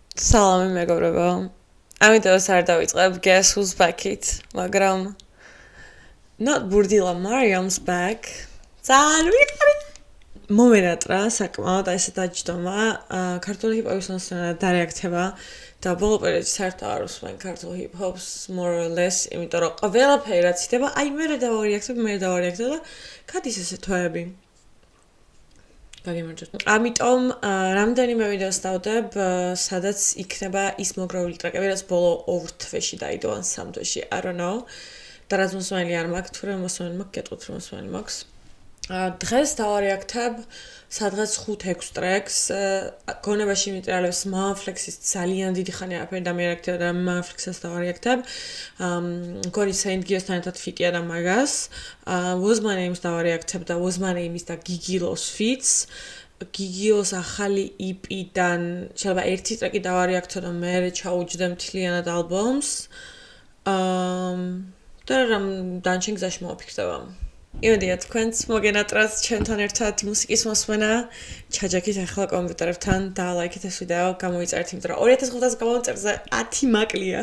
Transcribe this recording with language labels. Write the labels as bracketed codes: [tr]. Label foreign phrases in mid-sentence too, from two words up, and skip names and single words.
[ka] Salami მეგობრებო. ამიტომაც არ დავიწყებ Guess Who's Back-ით, მაგრამ [en] not Burdila Mariam's back. [ka] ძალიან ვიყარი. მომენატრა საკმაოდ ესე დაჯდომა, ქართული ჰიპ-ჰოპის მოსვენა დარეაქტება და ბოლო პერიოდში საერთოდ არ უსმენ ქართულ ჰიპ-ჰოპს [en] more or less, [ka] იმიტომ რომ ყველაფერი რაც ხდება, აი მე დავარეაქტებ და გადის ესე თვეები. ამიტომ რამდენიმე ვიდეოს დავდებ, სადაც იქნება ის მოგროვილი ტრეკები, რაც ბოლო 2 თვეში დაიდო ან 3 თვეში, [en] I don't know. [ka] და რაც მოსმენელი არ მაქვს, თუ რა მოსმენელი მაქვს, გეტყვით რომ მოსმენელი მაქვს. დღეს დავარეაქტებ სადღაც 5-6 ტრეკს, გონებაში მიტრიალებს Manflexis ძალიან დიდი ხანი არაფერი დამეარეაქტებ და Manflexis დავარეაქტებ. გონი Saint Giosთან ერთად ფიტია და მაგას. Was My Name's დავარეაქტებ და Was My Name's და Gigilos feats. Gigilos ახალი EP-დან შეიძლება ერთი ტრეკი დავარეაქტო და მე ჩაუჯდე მთლიანად ალბომს. და რამ დანჩენ გზაში მოვაფიქრდება. იმედია თქვენც მოგენატრათ ჩემთან ერთად მუსიკის მოსმენა, ჩაჯექით ახლა კომპიუტერებთან და ლაიქით ეს ვიდეო, გამოიწერეთ, იმიტომ რომ 2005-ს გამოვწერზე 10 მაკლია.